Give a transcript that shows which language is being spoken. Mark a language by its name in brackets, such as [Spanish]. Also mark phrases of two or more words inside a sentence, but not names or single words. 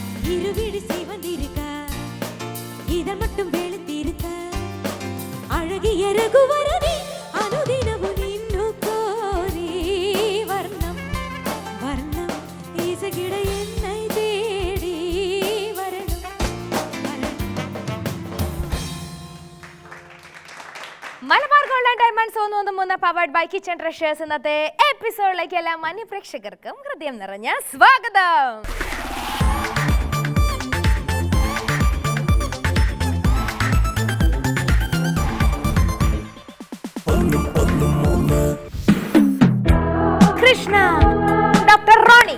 [Tamil] இருவிழி சிவந்திருக்க இதழ் மட்டும் வெளுத்திருக்க அழகிய ரகுவரனே அனுதினமும் நின்னு கோரி வர்ணம் வர்ணம் இசைகிட என்னை தேடி வரணும் [Malayalam] മലബാർ ഗോൾഡ് ആൻഡ് ഡയമണ്ട്സ് 113 [English] powered by [Malayalam] കിച്ചൺ ട്രഷേഴ്സ് ഇന്നത്തെ എപ്പിസോഡിലേക്ക് എല്ലാ മാന്യ പ്രേക്ഷകർക്കും ഹൃദയം നിറഞ്ഞ സ്വാഗതം. കൃഷ്ണ, ഡോക്ടർ റോണി.